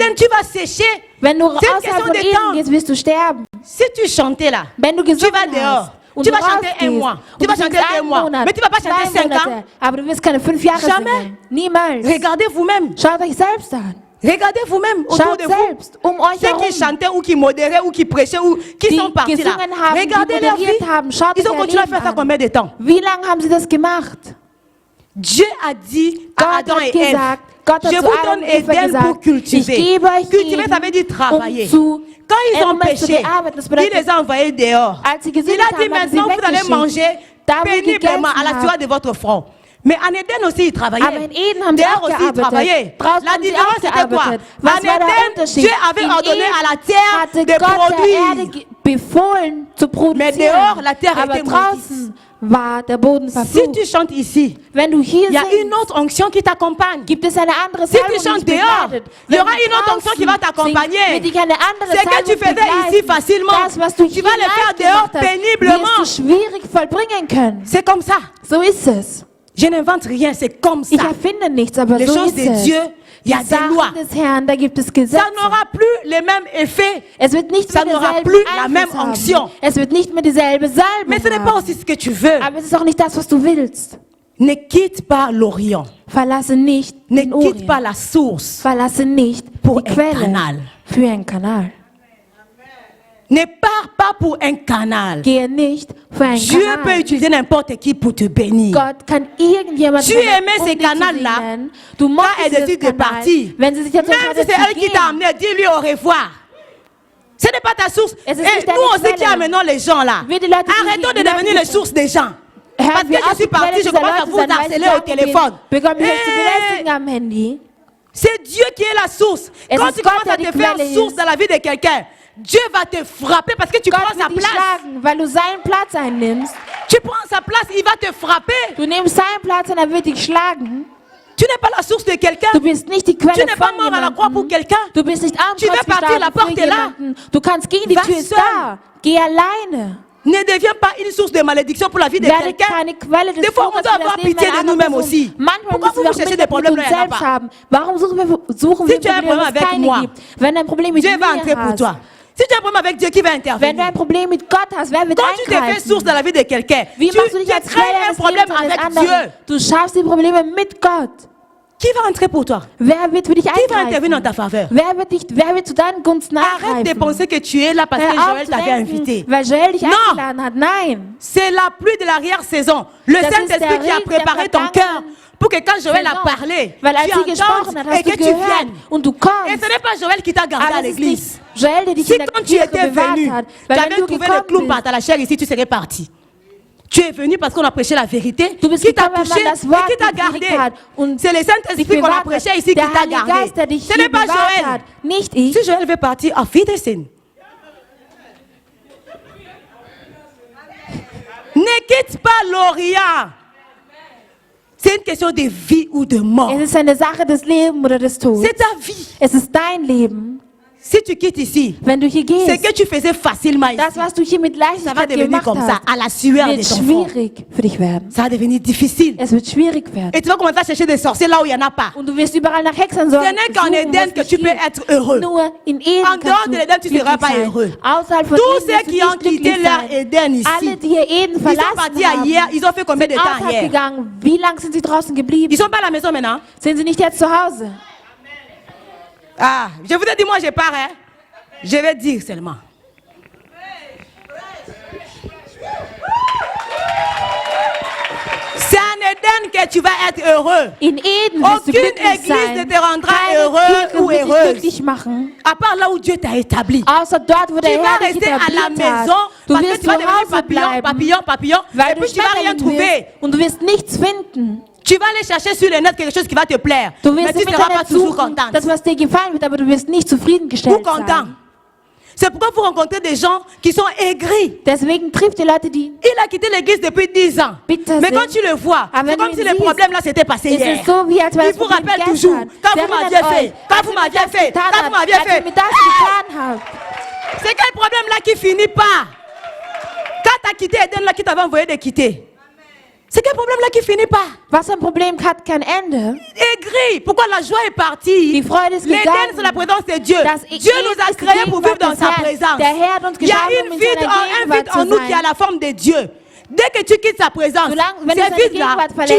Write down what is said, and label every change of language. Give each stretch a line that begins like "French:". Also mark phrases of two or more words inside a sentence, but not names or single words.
French: Eden, tu vas sécher.
German: Wenn du
French: C'est une
German: außerhalb
French: question
German: von
French: de Eden temps.
German: gehst, wirst du sterben.
French: Si tu chantais là,
German: Wenn du
French: tu
German: gesungen
French: vas dehors.
German: hast und
French: Tu
German: du
French: vas chanter un
German: rausgehst
French: mois.
German: und
French: Tu
German: du
French: vas chanter
German: singst
French: 2
German: einen
French: mois.
German: Monat,
French: Mais tu vas pas chanter 2 5 ans.
German: Monate, aber du wirst keine 5 Jahre
French: Jamais.
German: singen. Niemals.
French: Regardez vous-même.
German: Schaut euch selbst an.
French: Regardez vous-même autour
German: Schaut
French: de vous.
German: selbst um euch
French: Ceux qui
German: herum.
French: chantaient ou qui modéraient ou qui prêchaient ou qui
German: Die
French: sont partis là.
German: gesungen haben, die
French: Regardez leur vie.
German: moderiert haben. Schaut
French: Ils
German: euch
French: ont
German: ihr
French: continué à
German: Leben
French: faire ça
German: an.
French: combien de temps?
German: Wie lange haben sie das gemacht?
French: Dieu a dit à
German: Gott
French: Adam
German: hat
French: et Ève,
German: gesagt, Gott hat
French: je
German: zu
French: vous
German: Adam
French: donne
German: und Eva
French: Éden
German: gesagt,
French: pour cultiver.
German: ich gebe euch
French: Cultiver, ça
German: Eden,
French: veut dire travailler.
German: zu
French: Quand ils ont
German: Ernten zu
French: péché,
German: bearbeiten. Das
French: il
German: bedeutet,
French: les a envoyés dehors.
German: als sie
French: Il
German: gesündigt
French: a dit
German: haben, hat sie
French: maintenant, vous allez
German: weggeschickt.
French: manger
German: Da wo ihr
French: péniblement à la
German: gegessen
French: sueur
German: habt.
French: de votre front. Mais en Éden aussi, ils travaillaient.
German: Aber in Eden haben sie
French: Dehors
German: auch
French: aussi, ils
German: gearbeitet.
French: travaillaient.
German: Draußen
French: La
German: haben sie
French: différence,
German: auch
French: c'était quoi?
German: gearbeitet. Was
French: En
German: war der
French: Éden,
German: Unterschied?
French: Dieu avait
German: In
French: ordonné
German: Eden
French: à la terre
German: hatte
French: de
German: Gott der Erde
French: produire.
German: befohlen zu
French: Mais
German: produzieren.
French: dehors, la terre
German: Aber
French: était
German: draußen war der Boden
French: Si
German: verflucht.
French: tu chantes ici,
German: Wenn du hier
French: il y a une
German: singst,
French: autre onction qui t'accompagne.
German: gibt es eine andere
French: Si
German: Salbung,
French: tu chantes
German: die dich
French: dehors,
German: begleitet.
French: il y
German: Wenn
French: aura
German: du
French: une autre onction qui
German: draußen
French: va t'accompagner.
German: singst, wird dich eine andere
French: Ce que
German: Salbung
French: tu faisais
German: begleiten.
French: ici facilement,
German: Das, was du
French: tu
German: hier
French: vas le faire
German: leicht
French: dehors
German: gemacht hast,
French: péniblement.
German: wirst du schwierig vollbringen können.
French: C'est comme ça.
German: So ist es.
French: Je n'invente rien, c'est comme
German: Ich
French: ça.
German: erfinde nichts, aber
French: Les
German: so
French: choses
German: ist
French: de
German: es.
French: Dieu, il y a
German: Die
French: des lois.
German: Sachen des Herrn, da gibt es
French: Ça
German: Gesetze.
French: n'aura plus les mêmes effets.
German: Es wird nicht
French: Ça
German: mehr
French: n'aura
German: derselben
French: plus la
German: Einfluss
French: même
German: haben.
French: onction.
German: Es wird nicht mehr dieselbe Salbung
French: Mais ce n'est pas
German: haben.
French: aussi ce que tu veux.
German: Aber es ist auch nicht das, was du willst.
French: Ne quitte pas l'Orient.
German: Verlasse nicht
French: Ne
German: den
French: quitte pas
German: Orient.
French: la source
German: Verlasse nicht
French: pour
German: die
French: un
German: Quelle
French: canal.
German: für einen Kanal.
French: Ne pars pas pour un canal.
German: Gehe nicht für einen
French: Dieu peut
German: Kanal.
French: utiliser n'importe qui pour te bénir.
German: Gott kann irgendjemand
French: Tu aimais ces canals-là,
German: Du
French: Quand
German: magst
French: elle
German: dieses
French: décide de
German: Kanal.
French: partir,
German: Wenn sie sich dazu
French: même si
German: entscheidet
French: c'est
German: zu
French: elle qui t'a
German: gehen,
French: amené, dis-lui au revoir. Ce n'est pas ta source. Et
German: Es ist nicht deine
French: nous aussi qui
German: Quelle.
French: amenons les gens là.
German: Wir die Leute, die
French: Arrêtons de
German: die Leute,
French: devenir
German: die-
French: les sources des gens.
German: Herr,
French: Parce que
German: wir
French: je suis partie, je commence à vous harceler au téléphone.
German: Bekommen wir zu Eh, belästigen am Handy.
French: C'est Dieu qui est la source.
German: Es
French: Quand
German: ist
French: tu
German: Gott,
French: commences à
German: der
French: te
German: die
French: faire
German: Quelle
French: source
German: ist.
French: dans la vie de quelqu'un, Dieu va te frapper parce que tu
German: Gott
French: prends sa
German: wird dich
French: place.
German: schlagen, weil du seinen Platz einnimmst.
French: Tu prends sa place, il va te frapper.
German: Du nimmst seinen Platz und er wird dich schlagen.
French: Tu n'es pas la source de quelqu'un.
German: Du bist nicht die
French: Tu
German: Quelle
French: n'es pas
German: von
French: mort à la croix pour
German: jemandem.
French: quelqu'un.
German: Du bist nicht am
French: Tu veux
German: Kreuz
French: partir, la
German: gestorben
French: porte
German: für
French: est là.
German: jemanden. Du kannst gehen, die
French: Va
German: Tür ist
French: seul.
German: da. Geh alleine.
French: Ne deviens pas une source de malédiction pour la vie de
German: Werde
French: quelqu'un.
German: keine Quelle des
French: Des fois, on
German: Fluches
French: doit
German: für das
French: avoir
German: Leben
French: pitié
German: einer
French: de
German: anderen
French: nous-mêmes
German: Person.
French: aussi.
German: Manchmal
French: Pourquoi
German: müssen wir
French: vous
German: auch
French: cherchez
German: Mitleid
French: des problèmes
German: mit
French: là,
German: uns
French: il n'y en a
German: selbst
French: pas?
German: haben. Warum suchen wir
French: Si tu as un
German: Probleme,
French: problème
German: wo es
French: avec
German: keine
French: moi,
German: gibt? Wenn du ein Problem mit
French: Dieu va
German: mir
French: entrer pour
German: hast,
French: toi. Si tu as un problème avec Dieu, qui va
German: wenn du
French: intervenir?
German: ein Problem mit Gott hast, wer wird
French: Quand tu te fais source
German: eingreifen?
French: dans la vie de quelqu'un,
German: Wie
French: tu
German: machst du dich als
French: crées
German: Quelle
French: un
German: des
French: problème
German: Lebens eines
French: avec
German: anderen?
French: Dieu.
German: Du schaffst die Probleme mit Gott.
French: Qui va entrer pour toi?
German: Wer wird für dich
French: Qui va intervenir en
German: eingreifen?
French: ta faveur?
German: Wer wird zu deinen Gunsten
French: Arrête de
German: eingreifen?
French: penser que tu es là parce que
German: Hör auf
French: Joël
German: zu
French: t'avait
German: denken,
French: invité.
German: weil Joel dich
French: Non.
German: eingeladen hat. Nein.
French: C'est la pluie de l'arrière-saison. Le
German: Das ist
French: Saint-Esprit
German: der
French: qui a
German: Regen der
French: préparé ton cœur
German: vergangenen
French: pour que quand Joël a
German: Saison.
French: parlé,
German: Weil als
French: tu
German: sie gesprochen hat,
French: entendes et
German: hast du
French: que tu
German: gehört
French: viennes.
German: und du
French: Et
German: kommst.
French: ce n'est pas Joël qui t'a gardé à
German: Aber es ist
French: l'église.
German: nicht Joel, der dich
French: Si
German: in der
French: quand tu
German: Kirche
French: étais
German: bewahrt
French: venu,
German: hat.
French: tu
German: Weil
French: avais
German: wenn du
French: trouvé le
German: gekommen
French: clou par
German: bist,
French: ta la chair ici, tu serais parti. Tu es venu parce qu'on a prêché la vérité,
German: Du bist
French: qui t'a
German: gekommen,
French: touché
German: weil man das
French: et
German: Wort
French: qui t'a
German: gepredigt
French: gardé.
German: hat und
French: C'est le
German: dich
French: Saint-Esprit qu'on a
German: bewahrt
French: prêché
German: hat.
French: ici qui
German: Der
French: t'a
German: Heilige
French: gardé.
German: Geist, der dich
French: Ce
German: hier
French: n'est pas
German: bewahrt
French: Joël.
German: hat. Nicht ich.
French: Si Joël veut partir,
German: auf Wiedersehen.
French: Ne quitte pas l'Orient. C'est une question de vie ou de mort.
German: Es ist eine Sache des Lebens oder des Todes.
French: C'est ta vie.
German: Es ist dein Leben.
French: Si tu quittes ici,
German: Wenn du hier
French: ce
German: gehst,
French: que tu faisais facilement ici,
German: das, was du hier mit
French: ça va
German: Leichtigkeit
French: devenir
German: gemacht
French: comme ça,
German: hast,
French: à la sueur de
German: wird
French: ton front.
German: schwierig für dich werden.
French: Ça va devenir difficile.
German: Es wird schwierig werden.
French: Et tu vas commencer à chercher des sorciers là où il n'y en a pas.
German: Und du wirst überall nach Hexern
French: Ce
German: suchen.
French: n'est qu'en Éden que tu peux être heureux.
German: Nur in Eden
French: En dehors
German: kannst
French: de
German: du
French: l'Éden, tu ne seras
German: glücklich
French: pas
German: sein.
French: heureux.
German: Außerhalb von
French: Tous
German: Eden
French: ceux
German: wirst du
French: qui ont
German: nicht
French: quitté
German: glücklich
French: leur
German: sein.
French: Éden ici,
German: Alle, die hier Eden
French: ils sont
German: verlassen
French: partis
German: haben,
French: ailleurs. Ils ont fait combien de
German: sind
French: temps
German: außerhalb
French: hier?
German: gegangen. Wie lange sind sie draußen geblieben?
French: Ils sont pas à la maison maintenant.
German: Sind sie nicht jetzt zu Hause?
French: Ah, je vous ai dit, moi je pars. Hein. Je vais dire seulement. C'est en Éden que tu vas être heureux.
German: In Eden wirst du
French: Aucune
German: glücklich
French: église ne
German: sein.
French: te rendra
German: Keine
French: heureux
German: Kirche
French: ou
German: wird dich
French: heureuse.
German: glücklich machen.
French: À part là où Dieu t'a établi.
German: Außer dort, wo der
French: Tu vas
German: Herr dich
French: rester à la
German: etabliert hat.
French: maison
German: Du
French: parce que
German: wirst
French: tu vas
German: zu
French: devenir
German: Hause
French: papillon,
German: bleiben,
French: papillon, papillon.
German: weil
French: Et
German: du
French: puis tu vas rien
German: Schmetterling
French: trouver.
German: wirst und du wirst nichts finden.
French: Tu vas aller chercher sur le net quelque chose qui va te plaire.
German: Du
French: Mais
German: wirst
French: tu
German: im
French: ne seras pas
German: Internet
French: toujours
German: suchen,
French: contente.
German: das, was dir gefallen wird, aber du wirst nicht zufriedengestellt
French: Ou content.
German: sein.
French: C'est pourquoi vous rencontrez des gens qui sont aigris.
German: Deswegen trifft die Leute, die
French: Il a quitté l'église depuis 10 ans.
German: Bitte
French: Mais
German: sind.
French: quand tu le vois,
German: Aber
French: c'est
German: wenn
French: comme
German: du
French: si
German: ihn
French: les
German: siehst,
French: problèmes là s'étaient passés
German: ist
French: hier.
German: es so, wie als wäre
French: Il
German: das
French: vous
German: Problem
French: rappelle
German: gestern.
French: toujours, quand vous
German: Erinnert
French: m'aviez fait,
German: euch,
French: quand
German: als
French: vous
German: ihr mir
French: m'aviez
German: das
French: fait,
German: getan
French: quand
German: habt,
French: vous m'aviez
German: als ihr
French: fait.
German: mir das getan habt.
French: C'est quel problème là qui finit pas? Quand tu as quitté Eden là qui t'avait envoyé de quitter. C'est quel problème là qui finit pas?
German: Was ein Problem hat kein Ende.
French: Aigri. Pourquoi la joie est partie?
German: Die Freude ist
French: L'Éden,
German: gegangen.
French: c'est la présence de Dieu.
German: Das
French: Dieu nous a
German: Eden ist
French: créés
German: die
French: pour vivre
German: Gegenwart
French: dans
German: des
French: sa
German: Herrn.
French: présence.
German: Der Herr hat uns
French: Il y a
German: geschaffen,
French: une
German: um in
French: vie,
German: seiner
French: un
German: Gegenwart
French: vide en
German: zu
French: nous qui a
German: sein.
French: la forme de Dieu. Dès que tu quittes sa présence,
German: Wenn du seine
French: ces vides-là,
German: Gegenwart
French: tu
German: verlässt,